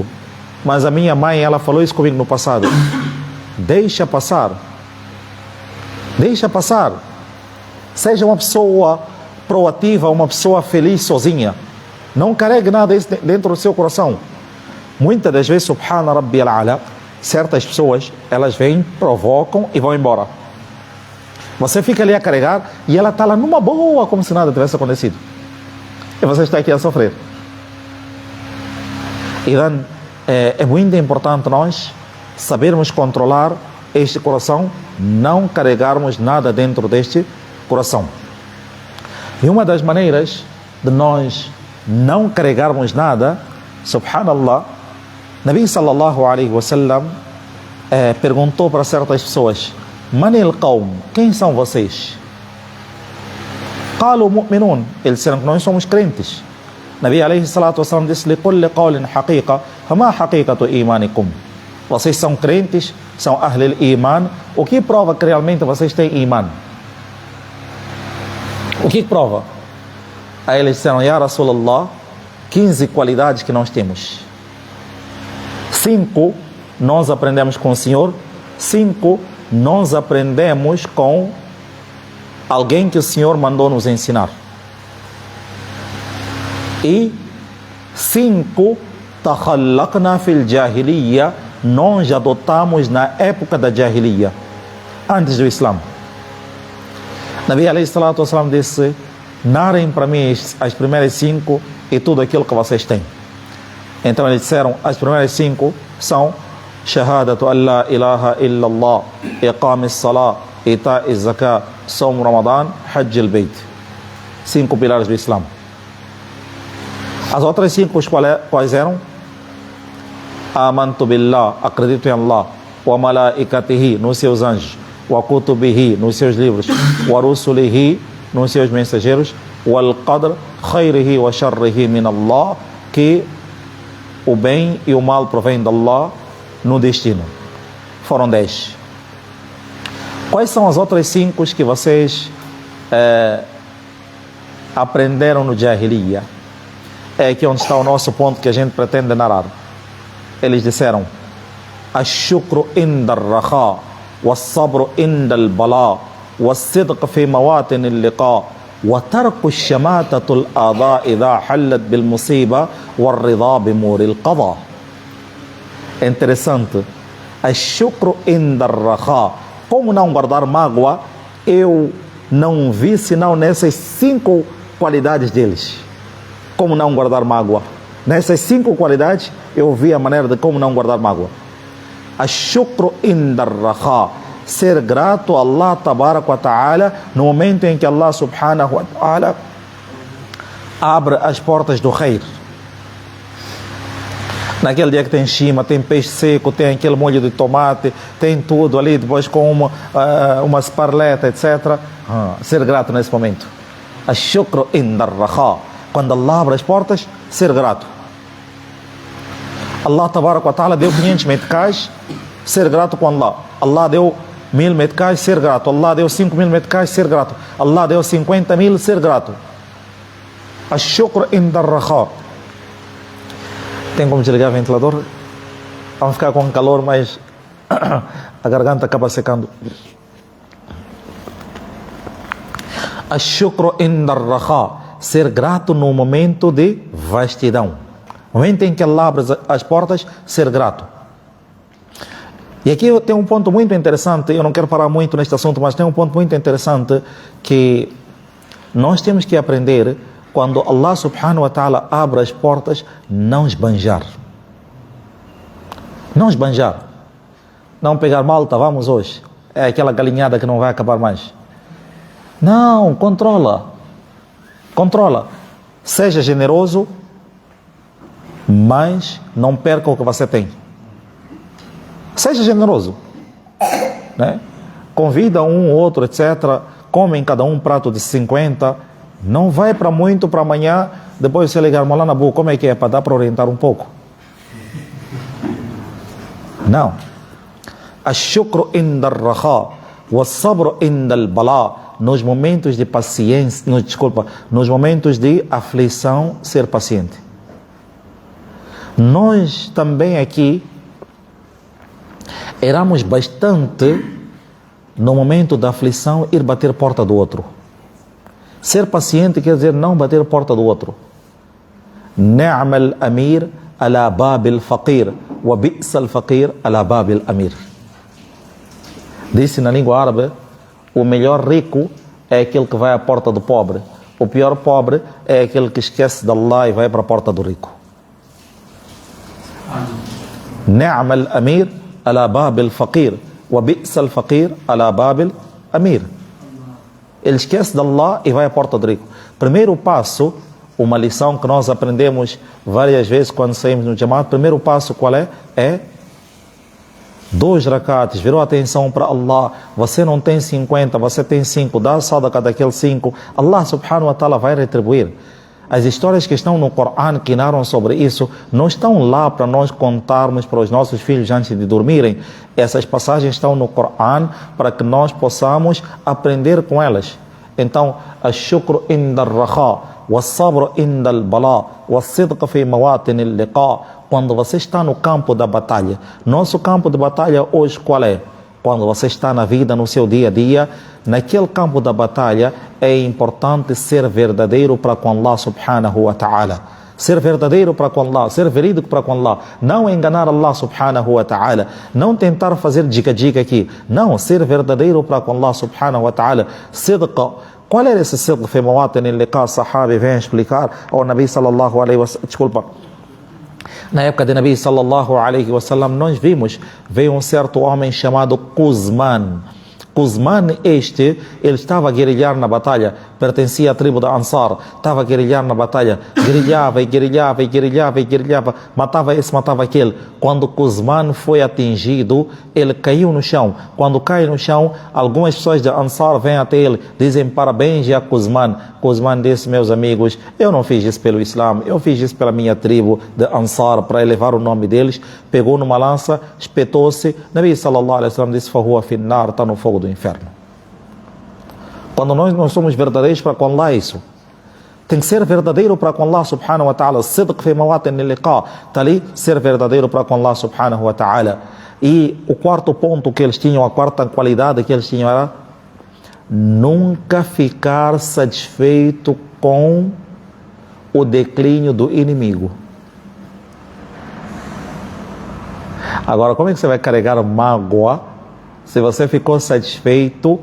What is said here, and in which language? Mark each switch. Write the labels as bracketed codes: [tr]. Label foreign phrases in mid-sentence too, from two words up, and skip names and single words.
[pt] Mas a minha mãe, ela falou isso comigo no passado. Deixa passar. Deixa passar. Seja uma pessoa proativa, uma pessoa feliz sozinha. Não carregue nada dentro do seu coração. Muitas das vezes, [ar] سبحان ربي الأعلى, [pt] certas pessoas, elas vêm, provocam e vão embora. Você fica ali a carregar e ela está lá numa boa, como se nada tivesse acontecido. E você está aqui a sofrer. Então, é muito importante nós sabermos controlar este coração, não carregarmos nada dentro deste coração. E uma das maneiras de nós não carregarmos nada, subhanallah, [ar] نبي صلى الله عليه وسلم [pt] perguntou para certas pessoas: [ar] من القوم, [pt] quem são vocês? [ar] قالوا مؤمنون, [pt] eles disseram que nós somos crentes. [ar] نبي عليه الصلاة والسلام disse: لكل قول حقيقة فما حقيقة إيمانكم. [pt] Vocês são crentes, são [ar] أهل الإيمان. [pt] O que prova que realmente vocês têm iman? O que prova? Aí eles disseram: [ar] يا رسول الله, [pt] 15 qualidades que nós temos. 5 nós aprendemos com o Senhor. 5 nós aprendemos com alguém que o Senhor mandou nos ensinar. [ar] E 5 تخلقنا في الجاهلية, [pt] nós adotamos na época da jahiliya, antes do Islã. [ar] نبي عليه الصلاة والسلام [pt] disse: narem para mim as primeiras 5 e tudo aquilo que vocês têm. Então eles disseram: as primeiras 5 são [ar] شهادة أن لا إله إلا الله إقام الصلاة إيتاء الزكاة صوم رمضان حج البيت. [pt] 5 pilares do Islã. As outras 5 quais eram? [ar] آمنت بالله, [pt] acredito em Allah, [ar] وملائكته, [pt] nos seus anjos, [ar] وكتبه, [pt] nos seus livros, [ar] ورسله, [pt] nos seus mensageiros, [ar] والقدر خيره وشره من الله, [pt] que o bem e o mal provém de Allah no destino. Foram 10. Quais são as outras 5 que vocês aprenderam no Jahiliya? É aqui onde está o nosso ponto que a gente pretende narrar. Eles disseram: [ar] الشكر عند الرخاء والصبر عند البلاء والصدق في مواطن اللقاء وترك الشماتة الأعداء إذا حلت بالمصيبة والرضا بمر القضاء. [pt] É interessante. [ar] الشكر عند الرخاء. [pt] Como não guardar mágoa? Eu não vi senão nessas 5 qualidades deles. Como não guardar mágoa? Nessas 5 qualidades, eu vi a maneira de como não guardar mágoa. [ar] الشكر عند الرخاء. [pt] Ser grato a [ar] الله تبارك وتعالى [pt] no momento em que [ar] الله سبحانه وتعالى [pt] abre as portas do khair. Naquele dia que tem shima, tem peixe seco, tem aquele molho de tomate, tem tudo ali, depois com uma esparleta, etc. Ser grato nesse momento. [ar] الشكر عند الرخاء. [pt] Quando Allah abre as portas, ser grato. [ar] الله تبارك وتعالى [pt] deu 500 meticais, ser grato com Allah. Allah deu 1000 meticais, ser grato. Allah deu 5000 meticais, ser grato. Allah deu 50.000, ser grato. [ar] الشكر عند الرخاء. [pt] Tem como desligar o ventilador? Vamos ficar com calor, mas a garganta acaba secando. [ar] الشكر عند الرخاء. [pt] Ser grato no momento de vastidão. No momento em que Allah abre as portas, ser grato. E aqui tem um ponto muito interessante. Eu não quero parar muito neste assunto, mas tem um ponto muito interessante que nós temos que aprender. Quando [ar] الله سبحانه وتعالى [pt] abre as portas, não esbanjar. Não esbanjar. Não pegar malta, vamos hoje. É aquela galinhada que não vai acabar mais. Não, controla. Controla. Seja generoso, mas não perca o que você tem. Seja generoso, né? Convida um ou outro, etc. Comem cada um prato de 50. Não vai para muito para amanhã. Depois você ligar, Maulana Abu, como é que é? Para dar para orientar um pouco. Não. [ar] الشكر عند الرخاء والصبر عند البلاء. [pt] Nos momentos de paciência, nos momentos de aflição, ser paciente. Nós também aqui éramos bastante, no momento da aflição, ir bater porta do outro. Ser paciente quer dizer não bater porta do outro. [ar] نعم الأمير على باب الفقير وبئس الفقير على باب الأمير. [pt] Disse na língua árabe, o melhor rico é aquele que vai à porta do pobre. O pior pobre é aquele que esquece de Allah e vai para a porta do rico. [ar] نعم الأمير على باب الفقير وبئس الفقير على باب الأمير. [pt] Ele esquece de Allah e vai à porta do rico. Primeiro passo, uma lição que nós aprendemos várias vezes quando saímos no Jamaat, primeiro passo qual é? É 2 rakats, virou atenção para Allah, você não tem 50, você tem 5, dá a sadaqa daqueles 5, [ar] الله سبحانه وتعالى [pt] vai retribuir. As histórias que estão no Coran, que narram sobre isso, não estão lá para nós contarmos para os nossos filhos antes de dormirem. Essas passagens estão no Coran para que nós possamos aprender com elas. Então, [ar] الشكر عند الرخاء والصبر عند البلاء والصدق في مواطن اللقاء. [pt] Quando você está no campo da batalha, nosso campo de batalha hoje qual é? Quando você está na vida, no seu dia a dia, naquele campo da batalha, é importante ser verdadeiro para com [ar] الله سبحانه وتعالى. [pt] Ser verdadeiro para com Allah, ser verídico para com Allah. Não enganar [ar] الله سبحانه وتعالى. [pt] Não tentar fazer dica aqui. Não, ser verdadeiro para com [ar] الله سبحانه وتعالى. [pt] Sidqa. Qual era esse sidqa? [ar] في مواطن اللقاء, [pt] sahabi vem explicar. [ar] Ou نبي صلى الله عليه وسلم, [pt] desculpa. Na época de [ar] نبي صلى الله عليه وسلم, [pt] nós vimos, veio um certo homem chamado Quzman. Quzman ele estava a guerrilhar na batalha, pertencia à tribo da Ansar, estava a guerrilhar na batalha, guerrilhava, matava esse, matava aquele. Quando Quzman foi atingido, ele caiu no chão. Quando cai no chão, algumas pessoas da Ansar vêm até ele, dizem parabéns a Quzman. Quzman disse, meus amigos, eu não fiz isso pelo Islã, eu fiz isso pela minha tribo de Ansar, para elevar o nome deles. Pegou numa lança, espetou-se. [ar] نبي صلى الله عليه وسلم disse, فهو في النار, [pt] está no fogo do inferno. Quando nós somos verdadeiros para com Allah, isso tem que ser verdadeiro para com [ar] الله سبحانه وتعالى. صدق في مواطن اللقاء, [pt] está ali, ser verdadeiro para com [ar] الله سبحانه وتعالى. [pt] E o quarto ponto que eles tinham, a quarta qualidade que eles tinham era nunca ficar satisfeito com o declínio do inimigo. Agora, como é que você vai carregar mágoa se você ficou satisfeito?